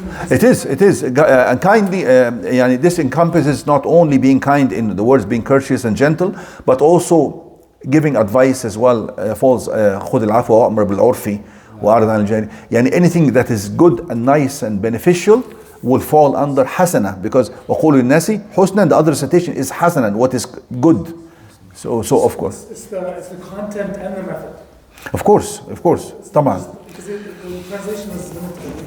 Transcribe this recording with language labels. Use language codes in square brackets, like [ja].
[en] It is. And kindly, this encompasses not only being kind in the words, being courteous and gentle, but also giving advice as well. [ar] Falls خذ العفو وأمر بالعرف وأعرض عن الجاهلين. [en] Anything that is good and nice and beneficial will fall under hasana, because [ar] وقولوا للناس حسنا, [en] the other recitation is hasanan, what is good. So of course. It's the content and the method. Of course. [ar] طبعا. [en] Because the translation is limited.